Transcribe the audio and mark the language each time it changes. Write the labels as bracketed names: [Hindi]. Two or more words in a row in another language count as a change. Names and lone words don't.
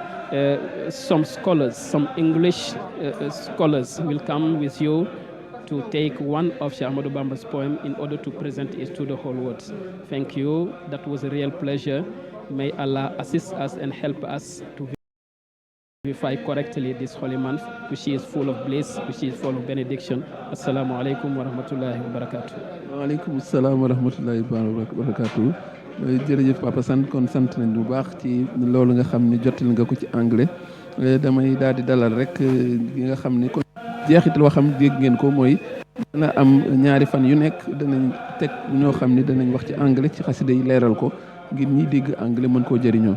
[English] Some scholars, some English scholars will come with you to take one of Sheikh Ahmadou Bamba's poem in order to present it to the whole world. Thank you. That was a real pleasure. May Allah assist us and help us to vivify correctly this holy month, which is full of bliss, which is full of benediction. [Arabic] السلام عليكم ورحمة الله وبركاته. وعليكم السلام ورحمة الله وبركاته. [Wolof] Jërëjëf Papa sant kon sant nañ bu baax ci loolu nga xam ne jotal nga ko ci anglais. Damay daal di dalal rek gi nga xam ne kon jeexital waxam dégg ngeen ko mooy dana am ñaari fan yu nekk danañ teg ñoo xam ne danañ wax ci anglais ci xasida yi leeral ko ngir ñi dégg anglais mën koo jëriñoo.